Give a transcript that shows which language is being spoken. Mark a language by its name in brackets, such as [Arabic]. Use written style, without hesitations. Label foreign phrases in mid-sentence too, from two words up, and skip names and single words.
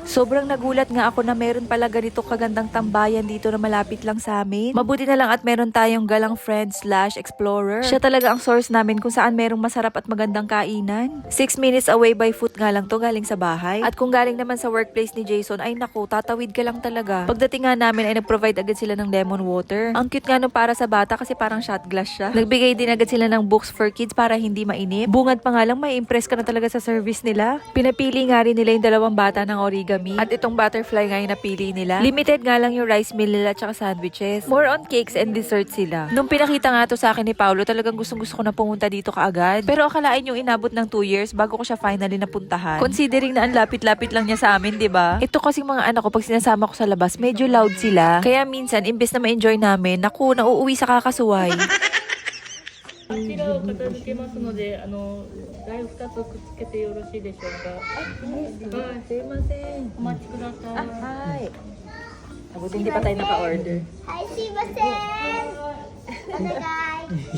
[Filipino] Sobrang nagulat nga ako na meron pala ganito kagandang tambayan dito na malapit lang sa amin. Mabuti na lang at meron tayong galang [English] friend / explorer. [Filipino] Siya talaga ang source namin kung saan merong masarap at magandang kainan. [English] 6 minutes away by foot [Filipino] nga lang to galing sa bahay. At kung galing naman sa workplace ni Jason, ay naku, tatawid ka lang talaga. Pagdating nga namin ay nag-provide agad sila ng [English] lemon water. [Filipino] Ang cute nga nung para sa bata kasi parang [English] shot glass [Filipino] siya. Nagbigay din agad sila ng [English] books for kids [Filipino] para hindi mainip. Bungad pa nga lang, may impress ka na talaga sa service nila. Pinapili nga rin nila yung dalawang bata ng origami. At itong butterfly nga yung napili nila. Limited nga lang yung [English] rice meal [Filipino] nila at saka sandwiches. [English] More on cakes and desserts sila. [Filipino] Nung pinakita nga to sa akin ni Paolo, talagang gustong-gusto ko na pumunta dito kaagad. Pero akalain yung inabot ng 2 years bago ko siya finally napuntahan. Considering na ang lapit-lapit lang niya sa amin, 'di ba? Ito kasing mga anak ko pag sinasama ko sa labas, medyo loud sila. Kaya minsan imbes na ma-enjoy namin, naku, nauuwi sa kakasuway. [Japanese] あちらを片付けますので、台2つくっつけてよろしいでしょうか。はい、すいません。お待ちください。はい。 [Filipino] Buti hindi pa tayo naka-order. [Japanese] はい、すいません。お願い。